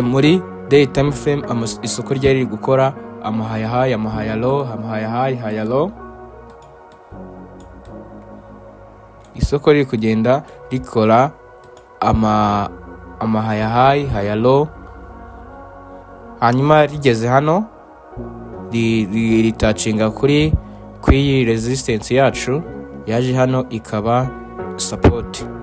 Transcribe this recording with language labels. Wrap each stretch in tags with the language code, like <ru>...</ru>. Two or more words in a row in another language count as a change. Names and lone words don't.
<rw>muri</rw> <en>day time frame</en> <rw>isoko ryari gukora ama</rw> <en>high high,</en> <rw>ama</rw> <en>high low,</en> <rw>ama</rw> <en>high high, high low.</en> <rw>Isoko riri kugenda rikora ama</rw> <en>high high, high low.</en> <rw>Hanyuma rigeze hano ritacinga kuri resistance yacu yaje hano ikaba support.</rw>